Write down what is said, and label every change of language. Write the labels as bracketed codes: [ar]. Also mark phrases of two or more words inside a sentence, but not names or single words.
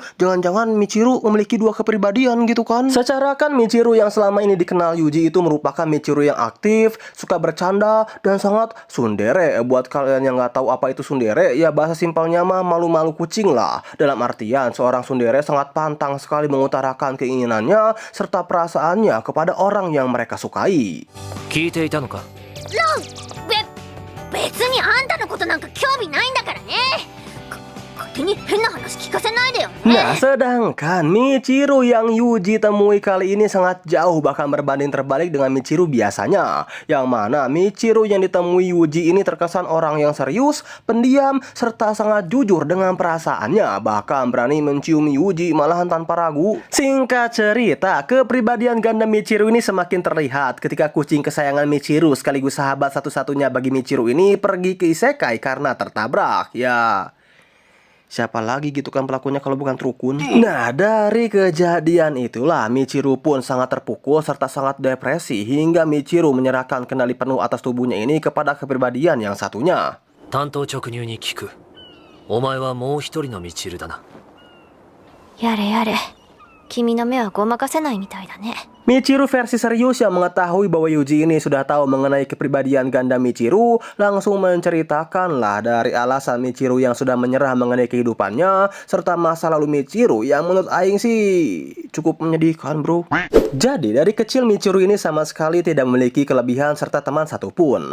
[id] Jangan-jangan Michiru memiliki dua kepribadian gitu kan? Secara kan Michiru yang selama ini dikenal Yuji itu merupakan Michiru yang aktif, suka bercanda, dan sangat tsundere. Buat kalian yang nggak tahu apa itu tsundere, ya bahasa simpelnya mah malu-malu kucing lah. Dalam artian seorang tsundere sangat pantang sekali mengutarakan keinginannya serta perasaannya kepada orang yang mereka sukai. [ja] 聞いていたのか。ロン、別にあんたのことなんか興味ないんだからね。勝手に変な話聞かせないでよね。 [id] Nah, sedangkan Michiru yang Yuji temui kali ini sangat jauh, bahkan berbanding terbalik dengan Michiru biasanya. Yang mana Michiru yang ditemui Yuji ini terkesan orang yang serius, pendiam, serta sangat jujur dengan perasaannya. Bahkan berani mencium Yuji malahan tanpa ragu. Singkat cerita, kepribadian ganda Michiru ini semakin terlihat ketika kucing kesayangan Michiru sekaligus sahabat satu-satunya bagi Michiru ini pergi ke isekai karena tertabrak. Ya, siapa lagi gitu kan pelakunya kalau bukan Trukun? Nah, dari kejadian itulah Michiru pun sangat terpukul serta sangat depresi hingga Michiru menyerahkan kendali penuh atas tubuhnya ini kepada kepribadian yang satunya. [ja] 単刀直入に聞く。お前はもう一人のミチルだな。やれやれ、君の目はごまかせないみたいだね。 [id] Michiru versi serius yang mengetahui bahwa Yuji ini sudah tahu mengenai kepribadian ganda Michiru langsung menceritakanlah dari alasan Michiru yang sudah menyerah mengenai kehidupannya serta masa lalu Michiru yang menurut Aing sih cukup menyedihkan bro. Jadi dari kecil Michiru ini sama sekali tidak memiliki kelebihan serta teman satupun.